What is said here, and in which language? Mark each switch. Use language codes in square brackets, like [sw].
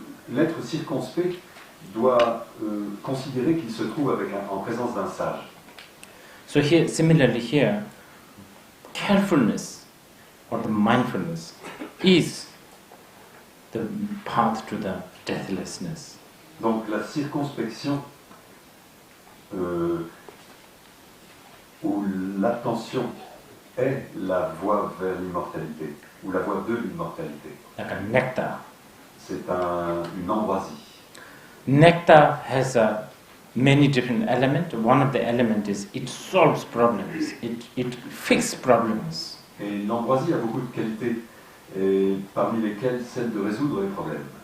[fr] L'être circonspect doit considérer qu'il se trouve en présence d'un sage. [en] So here, similarly here, carefulness or the mindfulness is the path to the deathlessness. [fr] Donc la circonspection ou l'attention est la voie vers l'immortalité, ou la voie de l'immortalité. [en] Like a nectar. [fr] C'est une ambroisie. [en] Nectar has many different elements. One of the elements is it solves problems. It fixes problems. [fr] Et l'ambroisie a beaucoup de qualités, et parmi lesquelles celle de résoudre les problèmes.